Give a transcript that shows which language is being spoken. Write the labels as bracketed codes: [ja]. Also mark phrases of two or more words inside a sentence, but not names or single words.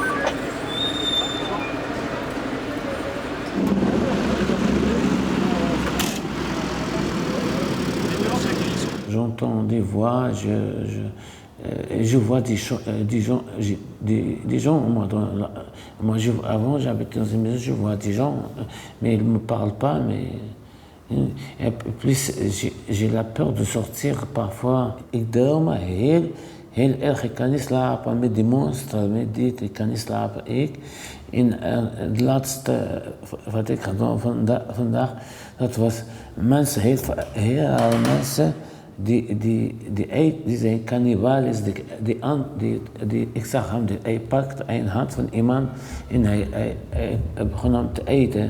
[fr] J'entends des voix, je vois des gens moi avant j'habitais dans une maison, je vois des gens, mais ils ne me parlent pas, mais et plus j'ai la peur de sortir parfois. [nl] Ik droom heel erg, ik kan niet slapen met die monster, met dit, ik kan niet slapen. En het laatste wat ik gedaan vandaag, dat was mensen, heel veel mensen die zijn kannibalen, ik zag hem, hij pakt een hand van iemand en hij begon hem te eten.